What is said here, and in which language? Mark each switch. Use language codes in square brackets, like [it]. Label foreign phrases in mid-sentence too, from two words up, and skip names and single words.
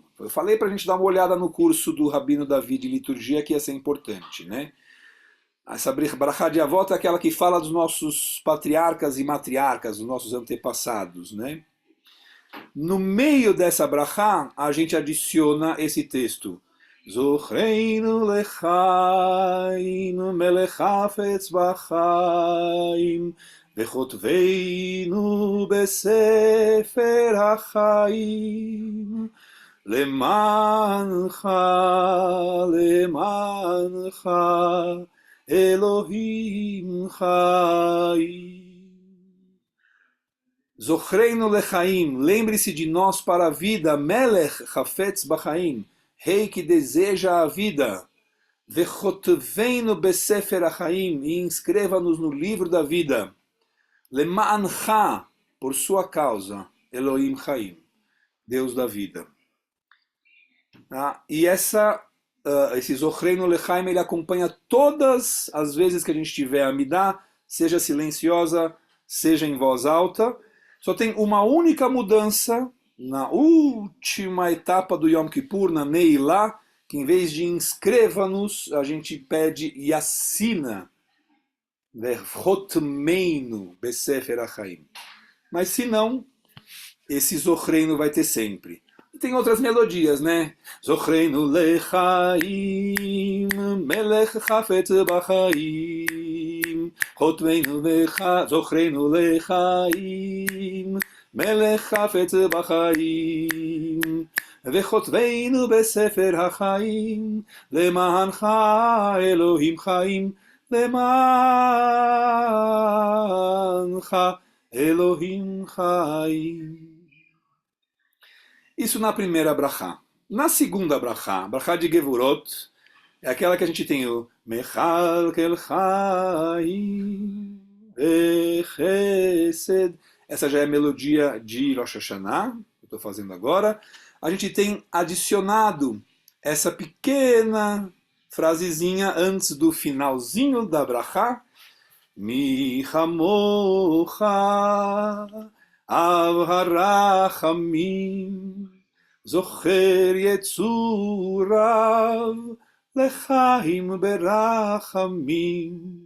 [pt] Eu falei para a gente dar uma olhada no curso do Rabino Davi de liturgia, que ia ser importante, né? Essa brachá de Avot é aquela que fala dos nossos patriarcas e matriarcas, dos nossos antepassados, né? No meio dessa brachá, a gente adiciona esse texto. [he] זכרנו לחיים, מלך חפץ בחיים, וכתבנו בספר החיים, למענך, למענך, אלהים חיים. זכרנו לחיים, [pt] lembre-se de nós para a vida, [he] מלך חפץ בחיים, [pt] rei que deseja a vida. [he] וכתבנו בספר החיים, [pt] e inscreva-nos no livro da vida. Lema'ancha, por sua causa, [he] אלהים חיים, [pt] Deus da vida. E esse [he] זכרנו לחיים, [pt] ele acompanha todas as vezes que a gente tiver a Amidá, seja silenciosa, seja em voz alta. Só tem uma única mudança na última etapa do Yom Kippur, na Neilá, que em vez de inscreva-nos, a gente pede e assina. [he] וחתמנו בספר החיים. [pt] Mas se não, esse Zochreinu vai ter sempre. E tem outras melodias, né? [he] זכרנו לחיים, מלך חפץ בחיים, זכרנו לחיים, מלך חפץ בחיים, וכתבנו בספר החיים, למענך אלהים חיים, למענך אלהים חיים. [pt] Isso na primeira brachá. Na segunda brachá, brachá de Gevurot, é aquela que a gente tem o [he] מכלכל חיים, בחסד. [pt] Essa já é a melodia de Rosh Hashanah, que eu estou fazendo agora. A gente tem adicionado essa pequena frasezinha antes do finalzinho da brachá. [he] מי כמוך אב הרחמים זוכר יצוריו לחיים ברחמים.